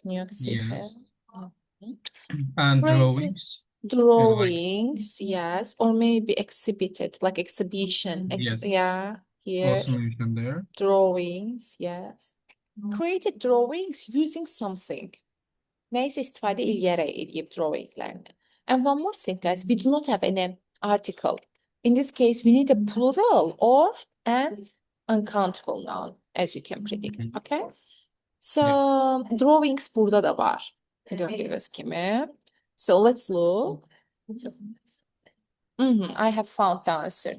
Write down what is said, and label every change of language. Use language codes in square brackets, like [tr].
[en] New York City. Yes. And Great. drawings. Drawings, yes, or maybe exhibited, like exhibition. Yes. Yeah, here. Also mentioned there. Drawings, yes. Created drawings using something. [az] Neyse istifadə eləyib drawinglərini. [en] And one more thing, guys, we do not have an article. In this case, we need a plural or an uncountable noun, as you can predict, okay? [az] So, drawings burada da var. Gördüyünüz kimi. [en] So, let's look. I have found the answer.